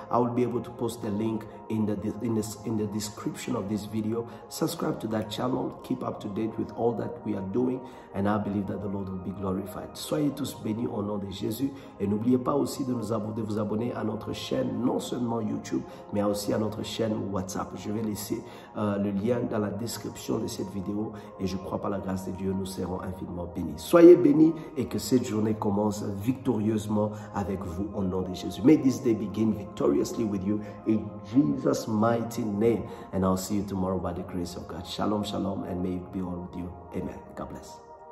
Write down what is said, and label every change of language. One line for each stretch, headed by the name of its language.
English: I will be able to post the link in the description of this video. Subscribe to that channel. Keep up to date with all that we are doing, and I believe that the Lord will be glorified.
French: Soyez tous bénis au nom de Jésus, et n'oubliez pas aussi de vous abonner à notre chaîne, non seulement YouTube, mais aussi à notre chaîne WhatsApp. Je vais laisser le lien dans la description de cette vidéo, et je crois par la grâce de Dieu, nous serons infiniment bénis. Soyez bénis et que cette journée commence victorieusement avec vous au nom de Jésus.
English: May this day begin victoriously with you in Jesus' mighty name. And I'll see you tomorrow by the grace of God. Shalom, shalom, and may it be all with you. Amen. God bless.